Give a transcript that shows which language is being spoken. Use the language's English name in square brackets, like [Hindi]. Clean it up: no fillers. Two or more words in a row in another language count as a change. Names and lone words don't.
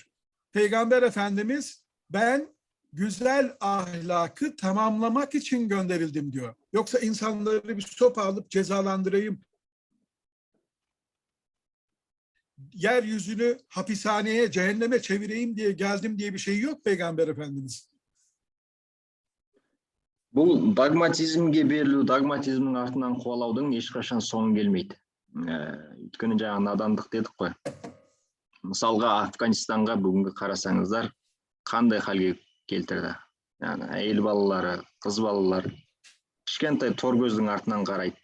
[Turkish] Peygamber Efendimiz ben güzel ahlakı tamamlamak için gönderildim diyor. Yoksa insanları bir sopa alıp cezalandırayım, yeryüzünü hapishaneye, cehenneme çevireyim diye geldim diye bir şey yok Peygamber Efendimiz. [Kazakh] Бұл догматизмге берілу, догматизмнің артынан қуалаудың ешқашан соңы келмейді. Өйткені жаңа надандық дедік қой. Мысалға Афганистанға бүгінгі қарасаңыздар қандай халге келтірді. Yani әйел балалары, қыз балалары кішкентай тор көздің артынан қарайды.